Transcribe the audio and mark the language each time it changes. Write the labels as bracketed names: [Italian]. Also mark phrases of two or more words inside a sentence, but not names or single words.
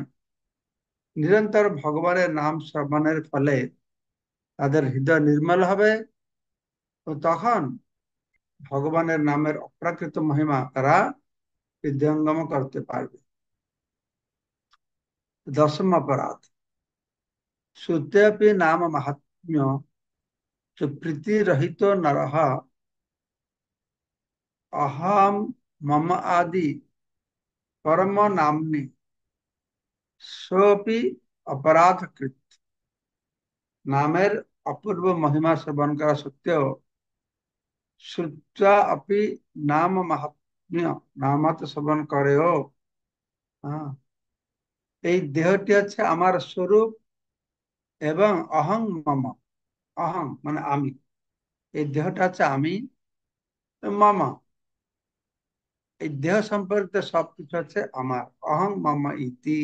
[Bangla] নিরন্তর ভগবানের নাম শ্রবণের ফলে তাদের হৃদয় নির্মল হবে ও তখন ভগবানের নামের অপ্রাকৃত মহিমা তারা হৃদয়ঙ্গম করতে পারবে। [Sanskrit] দশম अपराध श्रुत्यपि नाम महात्म्य जो प्रीति रहितो नरः अहम मम आदि परम नामनि सोपि अपराध कृत। [Bangla] নামের অপূর্ব মহিমা শ্রবণ করা সত্য [Sanskrit] श्रुत्वा अपि नाम महात्म्य नामात [Bangla] শ্রবণ করেও হ্যাঁ, এই দেহটি হচ্ছে আমার স্বরূপ এবং [Sanskrit] अहं मम, [Bangla] অহং মানে আমি, এই দেহটা হচ্ছে আমি, মম এই দেহ সম্পর্কিত সবকিছু হচ্ছে আমার, [Sanskrit] अहं मम इति।